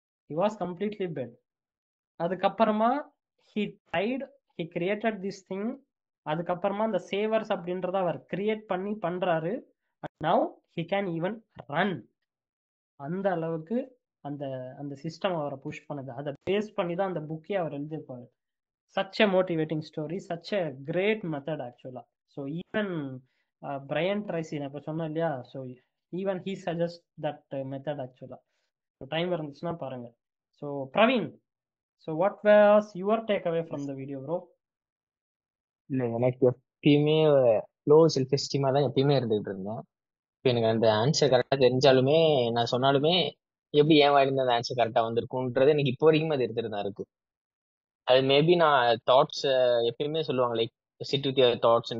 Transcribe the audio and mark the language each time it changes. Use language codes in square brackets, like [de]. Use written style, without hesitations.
[en] He was completely bed. [ta] அதுக்கப்புறமா [en] He tried, he created this thing. [ta] அதுக்கப்புறமா அந்த savers அப்படின்றத அவர் கிரியேட் பண்ணி பண்றாரு. [en] Now he can even run. [ta] அந்த அளவுக்கு அந்த அந்த சிஸ்டம் அவரை புஷ் பண்ணுது. அதை பேஸ் பண்ணி தான் அந்த புக்கே அவர் எழுதியிருப்பாரு. [en] such a motivating story, such a great method actually. So even Brian Tracy [ta] நான் இப்போ சொன்னேன் இல்லையா, [en] so even he suggests that method actually. [ta] So time இருந்துச்சுன்னா பாருங்க. [en] So Praveen, so what was your takeaway from the video bro? [ta] இல்லை, எனக்கு எப்பயுமே low self எஸ்டீமா தான் எப்பயுமே இருந்துகிட்டு இருந்தேன். இப்போ எனக்கு அந்த ஆன்சர் கரெக்டாக தெரிஞ்சாலுமே நான் சொன்னாலுமே எப்படி ஏன் வாயிலிருந்து அந்த ஆன்சர் கரெக்டாக வந்திருக்குன்றது எனக்கு இப்போ வரைக்கும் அது எடுத்துட்டு தான் இருக்கு. அது மேபி நான் தாட்ஸ் எப்பயுமே சொல்லுவாங்க [en] Like sit with your thoughts.